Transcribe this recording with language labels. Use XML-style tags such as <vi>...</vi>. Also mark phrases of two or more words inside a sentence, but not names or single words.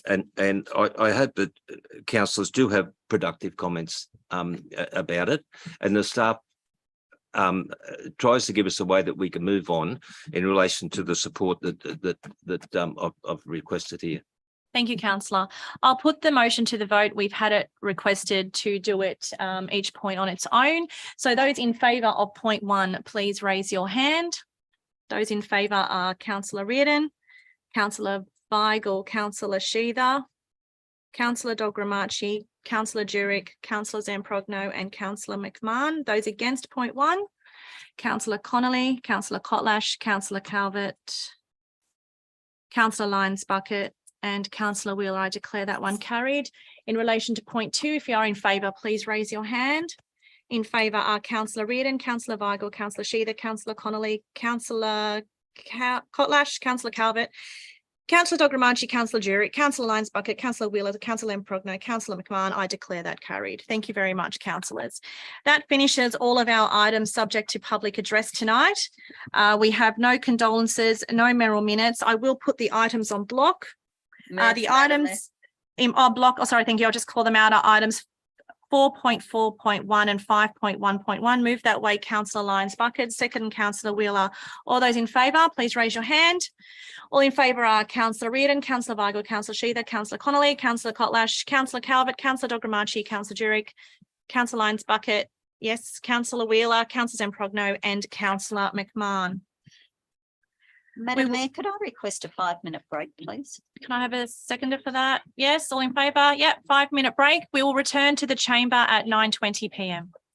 <en>And I hope that councillors do have productive comments about it, and the staff tries to give us a way that we can move on in relation to the support that I've requested here. Thank you, councillor. I'll put the motion to the vote. We've had it requested to do it each point on its own. So those in favour of point 1, please raise your hand. Those in favour are Councillor Reardon, Councillor Weigel, Councillor Sheether, Councillor Dogramachi, Councillor Jurek, Councillor Zamprogno and Councillor McMahon. Those against point 1, Councillor Connolly, Councillor Kotlash, Councillor Calvert, Councillor Lyons Bucket and Councillor Wheeler. I declare that one carried. In relation to point 2, if you are in favour, please raise your hand. In favour are Councillor Reardon, Councillor Weigel, Councillor Sheether, Councillor Connolly, Councillor Kotlash, Councillor Calvert, Councillor Dogramachi, Councillor Jurek, Councillor Lyons Bucket, Councillor Wheeler, Councillor Improgno, Councillor McMahon. I declare that carried. Thank you very much, councillors. That finishes all of our items subject to public address tonight. We have no condolences, no mayoral minutes. I will put the items on block. The items in block, oh, sorry, thank you. I'll just call them out. Are items 4.4.1 and 5.1.1. Move that way, Councillor Lyons Bucket, second Councillor Wheeler. All those in favour, please raise your hand. All in favour are Councillor Reardon, Councillor Weigel, Councillor Sheether, Councillor Connolly, Councillor Kotlash, Councillor Calvert, Councillor Dogramachi, Councillor Durick, Councillor Lyons Bucket, yes, Councillor Wheeler, Councillor Zamprogno and Councillor McMahon. Madam Mayor, could I request a 5-minute break, please? Can I have a seconder for that? Yes, all in favour? Yep, 5-minute break. We will return to the chamber at 9:20 p.m.</en>